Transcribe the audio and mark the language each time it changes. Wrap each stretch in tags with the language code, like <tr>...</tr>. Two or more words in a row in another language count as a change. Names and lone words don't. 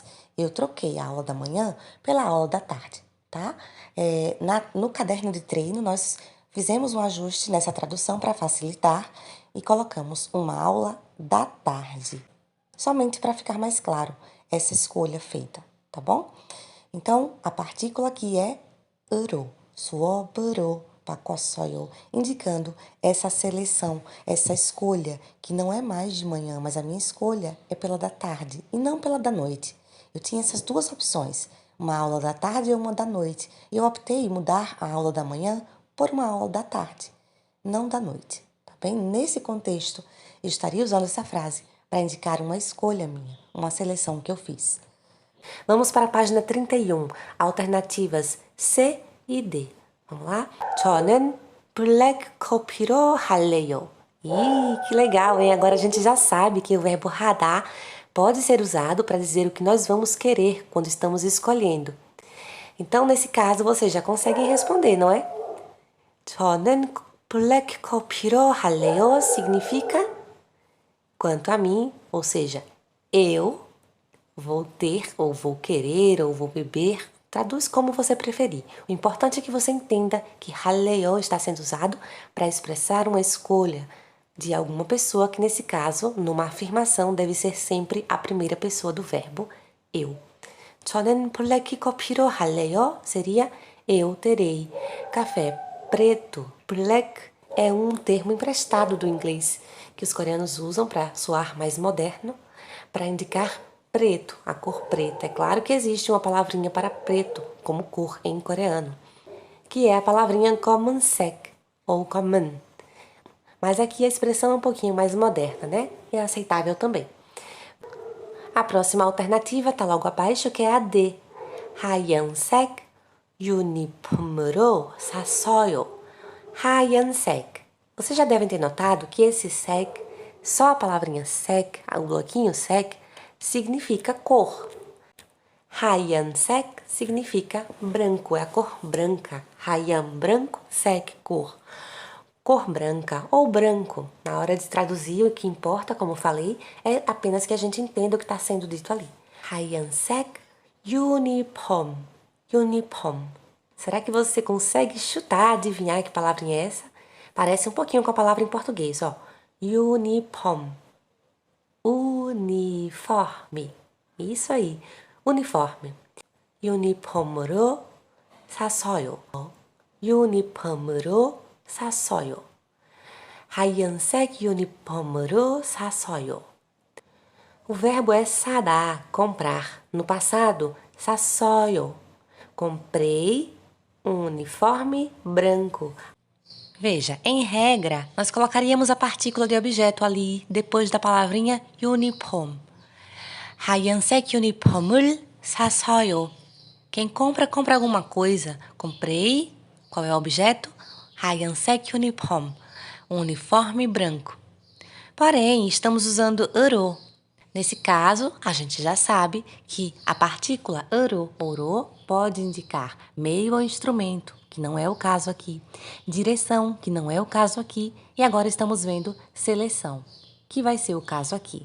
<pt>Eu troquei a aula da manhã pela aula da tarde, tá? No caderno de treino, nós fizemos um ajuste nessa tradução para facilitar e colocamos uma aula da tarde, somente para ficar mais claro essa escolha feita, tá bom? Então, a partícula aqui é 으로,</pt> <ko>수업으로 바꿨어요,</ko> <pt>indicando essa seleção, essa escolha, que não é mais de manhã, mas a minha escolha é pela da tarde e não pela da noite. Eu tinha essas duas opções, uma aula da tarde e uma da noite. E eu optei em mudar a aula da manhã por uma aula da tarde, não da noite, tá bem? Nesse contexto, eu estaria usando essa frase para indicar uma escolha minha, uma seleção que eu fiz. Vamos para a página 31, alternativas C e D. Vamos lá?</pt> <ko>저는 블랙 커피로 할래요.</ko> <pt>Ih, que legal, hein? Agora a gente já sabe que o verbo 하다 pode ser usado para dizer o que nós vamos querer quando estamos escolhendo. Então, nesse caso, vocês já conseguem responder, não é?</pt> <ko>저는 블랙 커피로 할래요</ko> <pt>significa quanto a mim, ou seja, eu vou ter, ou vou querer, ou vou beber, traduz como você preferir. O importante é que você entenda que 할래요 está sendo usado para expressar uma escolha de alguma pessoa, que nesse caso, numa afirmação, deve ser sempre a primeira pessoa do verbo eu.</pt> <ko>저는 블랙 커피로 할래요</ko> <pt>seria eu terei café preto. Black é um termo emprestado do inglês que os coreanos usam para soar mais moderno, para indicar preto, a cor preta. É claro que existe uma palavrinha para preto, como cor em coreano, que é a palavrinha 검은색 ou 검은. Mas aqui a expressão é um pouquinho mais moderna, né? E é aceitável também. A próxima alternativa está logo abaixo, que é a D.</pt> <ko>하얀색 유니폼으로 샀어요. 하얀색.</ko> <pt>Vocês já devem ter notado que esse sek, só a palavrinha sek, o bloquinho sek, significa cor. 하얀색 significa branco, é a cor branca. 하얀, branco, 색, cor. Cor branca ou branco. Na hora de traduzir, o que importa, como eu falei, é apenas que a gente entenda o que está sendo dito ali.</pt> <ko>하얀색 uniform. Uniform.</ko> <pt>Será que você consegue chutar, adivinhar que palavrinha é essa? Parece um pouquinho com a palavra em português, ó. Uniform. Uniforme. Isso aí. Uniforme.</pt> <ko>유니폼으로 샀어요. 유니폼으로 샀어요. 하얀색 유니폼으로 샀어요.</ko> <pt>O verbo é 사다, comprar. No passado, 샀어요. Comprei um uniforme branco. Veja, em regra, nós colocaríamos a partícula de objeto ali, depois da palavrinha uniform.</pt> <ko>하얀색 유니폼을 샀어요.</ko> <pt>Quem compra, compra alguma coisa. Comprei. Qual é o objeto?</pt> <ko>하얀색 유니폼.</ko> <pt>Um uniforme branco. Porém, estamos usando oro. Nesse caso, a gente já sabe que a partícula oro pode indicar meio ou instrumento, que não é o caso aqui. Direção, que não é o caso aqui. E agora estamos vendo seleção, que vai ser o caso aqui.</pt>